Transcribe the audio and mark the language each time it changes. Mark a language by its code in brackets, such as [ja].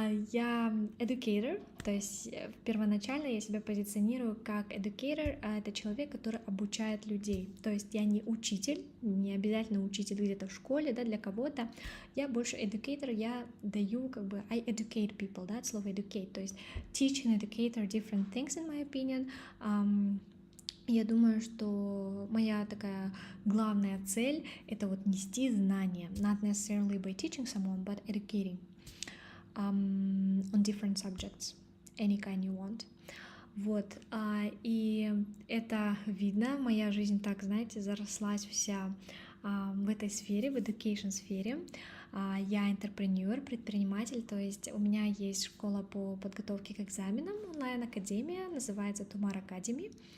[ru] Я educator, то есть первоначально я себя позиционирую как educator, а это человек, который обучает людей. То есть я не учитель, не обязательно учитель где-то в школе, да, для кого-то. Я больше [en] educator, [ru] я даю как бы [en] I educate people, [ru] да, от слова [en] educate, [ru] то есть [en] teach and educate are different things in my opinion. [ru] Я думаю, что моя такая главная цель — это вот нести знания, [en] not necessarily by teaching someone, but educating on different subjects, any kind you want. [ru] Вот, и это видно, моя жизнь так, знаете, зарослась вся в этой сфере, в education сфере. Я интерпренер, предприниматель, то есть у меня есть школа по подготовке к экзаменам, онлайн-академия, называется Tomiris Academy.